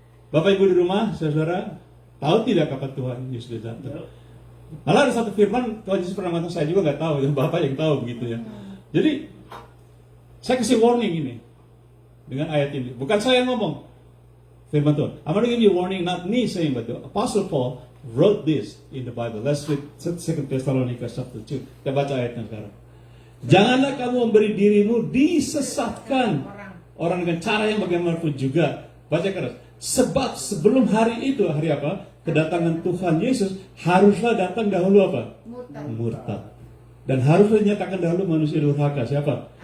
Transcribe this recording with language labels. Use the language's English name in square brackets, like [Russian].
[Indonesian] Bapak Ibu di rumah, saudara, tahu tidak kapan Tuhan Yesus datang? Malah ada satu firman Tuhan Yesus pernah mengatakan, saya juga nggak tahu, yang Bapak yang tahu begitu ya. Jadi saya kasih warning ini dengan ayat ini. Bukan saya yang ngomong, firman Tuhan. [English] I'm going to give you a warning, not me saying, but the Apostle Paul wrote this in the Bible. Let's read 2 Thessalonica chapter 2. [Indonesian] Kita baca ayatnya sekarang. Janganlah kamu memberi dirimu disesatkan orang dengan cara yang bagaimanapun juga. Baca keras. Sebab sebelum hari itu, hari apa? Kedatangan Tuhan Yesus haruslah datang dahulu apa? Murtad. Dan haruslah dinyatakan dahulu manusia durhaka. Siapa?